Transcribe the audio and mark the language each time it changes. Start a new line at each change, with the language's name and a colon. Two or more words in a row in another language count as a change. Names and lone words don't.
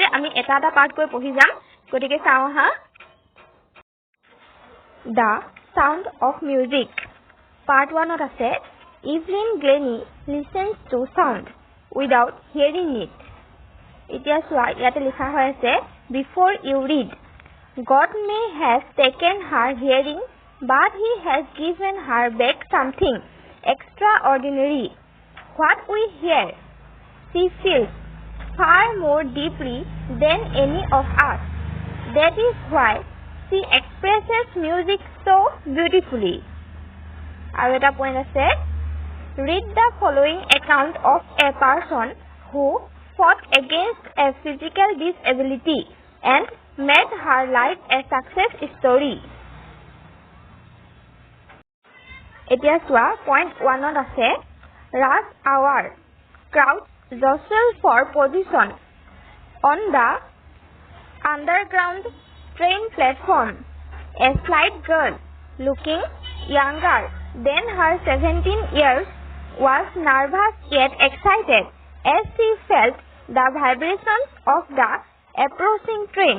Assamese: আমি এটা পাৰ্ট কৈ পঢ়ি যাম। গতিকে চাওঁ আহা। দ্য সাউণ্ড অফ মিউজিক পাৰ্ট 1ত আছে ইভলিন গ্লেনি লিসেন্স টু সাউণ্ড উইদাউট হিয়াৰিং ইট। এতিয়া চোৱা ইয়াতে লিখা হৈ আছে
English: before you read God may have taken her hearing, but he has given her back something extraordinary. What we hear, she feels far more deeply than any of us. That is why she expresses music so beautifully.
Assamese: আৰু এটা point আছে,
English: read the following account of a person who fought against a physical disability and made her life a success story.
Assamese: এতিয়া চোৱা point 1ত আছে
English: rush hour crowd jostle for position on the underground train platform. A slight girl looking younger than her 17 years was nervous yet excited as she felt the vibrations of the approaching train.